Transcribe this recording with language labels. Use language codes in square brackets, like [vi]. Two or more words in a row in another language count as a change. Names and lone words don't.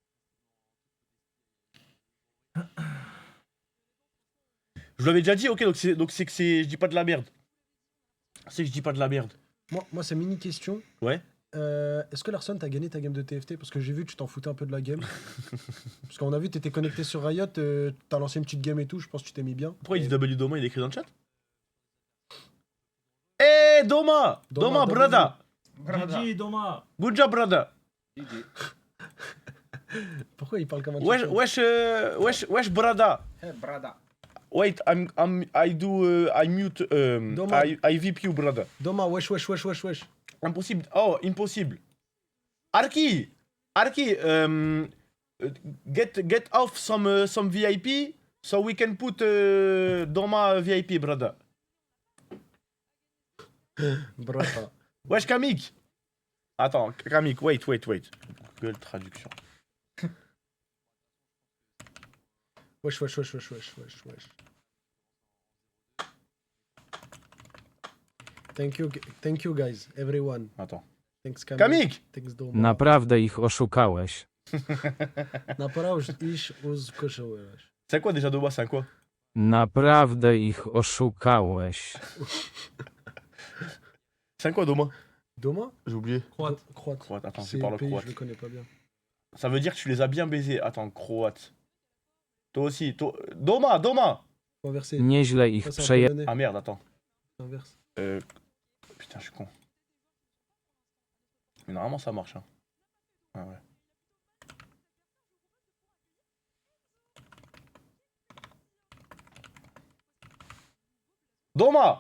[fr] Je vous l'avais déjà dit, ok, donc c'est que je dis pas de la merde. C'est que je dis pas de la merde. Moi, c'est mini question. Ouais. Est-ce que Larson, t'as gagné ta game de TFT? Parce que j'ai vu que tu t'en foutais un peu de la game. Parce qu'on a vu que t'étais connecté sur Riot, t'as lancé une petite game et tout, je pense que tu t'es mis bien. Pourquoi il dit W Doma, il écrit dans le chat? Eh Doma, Doma, brother. GG, Doma. [en] Good job, brother. [fr] Pourquoi il parle comme un Wesh, brother. Eh, brada. [en] Wait, I mute, Doma. I VP you, brother. [fr] Doma, wesh. Impossible. Oh, impossible. [en] Arki, get off some VIP so we can put Doma VIP, brother. [fr] Brata. Wesh, Kamik. Attends, Kamik, wait. Google traduction. Wesh. [en] Thank you guys, everyone. [fr] Attends. [en] Thanks Kamik. Kamik. Thanks Doma. [pl] Naprawdę ich oszukałeś. Naprawdę iść uzkoszyłeś. [fr] C'est quoi déjà Doma, c'est un quoi? [pl] Naprawdę ich oszukałeś. [fr] C'est un quoi Doma? Doma? J'ai oublié. Croate. Croate. Croate, attends, C'est tu parles le pays, croate. je le connais pas bien. Ça veut dire que tu les as bien baisés. Attends, croate. Toi aussi. Doma. Faut inverser. [pl] Nieźle ich [fr] Ça, c'est en [pl] przeje... [fr] polonais. Ah merde, attends. Inverse. Putain, je suis con. Mais normalement, ça marche. Hein. Ah ouais. Doma.